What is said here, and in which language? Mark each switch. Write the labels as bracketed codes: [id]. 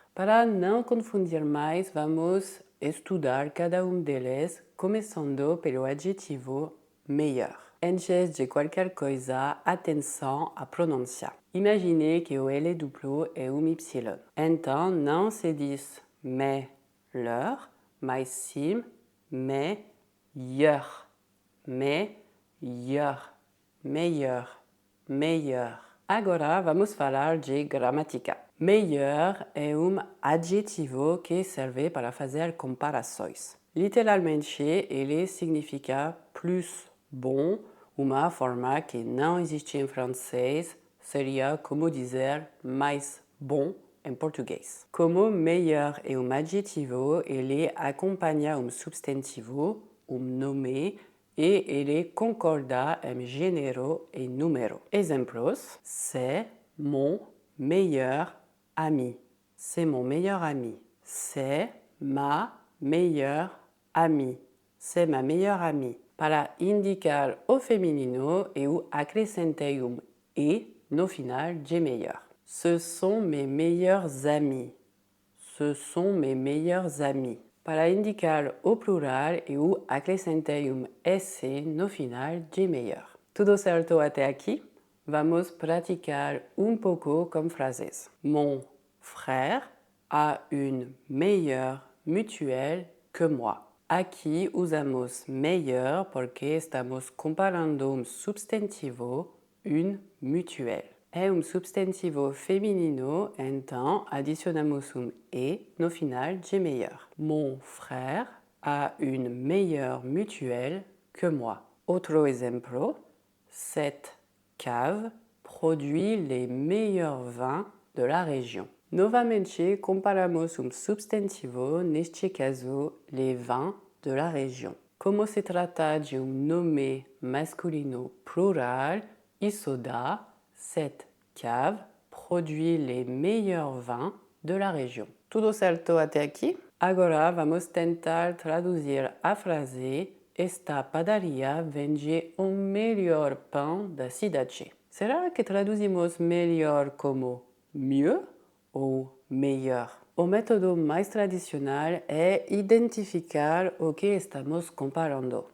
[pt] Para não confundir mais, vamos estudar cada um deles, começando pelo adjetivo meilleur. Antes de qualquer coisa, atenção à pronúncia. Imagine que o L duplo é um Y. Então, não se diz melheur, mas sim meilleur. Meilleur, meilleur, meilleur. Agora vamos falar de gramática. Meilleur é um adjetivo que serve para fazer comparações. Literalmente, ele significa plus bom, uma forma que não existe em francês, seria como dizer mais bom em português. Como meilleur é um adjetivo, ele acompanha um substantivo, um nome, e ele concorda em gênero e número. [fr] Exemplos: c'est mon meilleur ami. C'est mon meilleur ami. C'est ma meilleure amie. C'est ma meilleure amie. [pt] Para indicar o feminino, eu acrescentei um e no final de meilleur. [fr] Ce sont mes meilleurs amis. Ce sont mes meilleurs amis. [pt] Para indicar o plural, eu acrescentei um S no final de meilleur. Tudo certo até aqui? Vamos praticar um pouco com frases. [fr] Mon frère a une meilleure mutuelle que moi. [pt] Aqui usamos meilleur porque estamos comparando um substantivo, une mutuelle. É um substantivo feminino, então adicionamos um e no final de meilleur. [fr] Mon frère a une meilleure mutuelle que moi. [pt] Outro exemplo, [fr] cette cave produit les meilleurs vins de la région. [pt] Novamente, comparamos um substantivo, neste caso, [fr] les vins de la région. [pt] Como se trata de um nome masculino plural, isso dá [fr] cette cave produit les meilleurs vins de la région. [pt] Tudo certo até aqui? Agora vamos tentar traduzir a frase: esta padaria vende o melhor pão da cidade. Será que traduzimos melhor como mieux ou meilleur? O método mais tradicional é identificar o que estamos comparando.